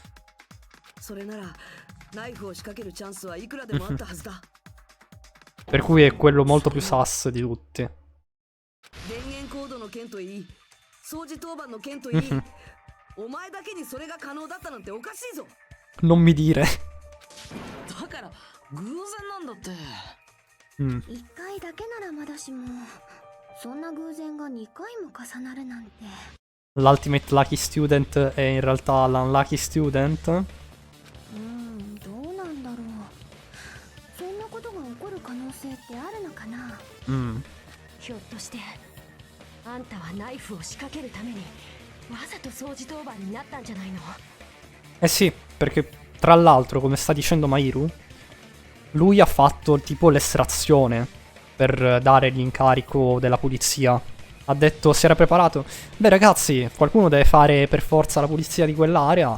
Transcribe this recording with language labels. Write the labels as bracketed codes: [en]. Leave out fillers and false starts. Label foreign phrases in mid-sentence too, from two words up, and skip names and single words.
[it] Per cui è quello molto più sus di tutti. Non mi dire. [ja] だから偶然なんだって。一回だけならまだしも、そんな偶然が2回も重なるなんて。 [it] L' [en] ultimate lucky student [it] è in realtà l' [en] unlucky student. [ja] どうなんだろう。そんなことが起こる可能性ってあるのかな。ひょっとしてあんたはナイフを仕掛けるためにわざと掃除当番になったんじゃないの？ [it] Eh sì, perché tra l'altro, come sta dicendo Mahiru, lui ha fatto tipo l'estrazione per dare l'incarico della pulizia. Ha detto, si era preparato. Beh ragazzi, qualcuno deve fare per forza la pulizia di quell'area.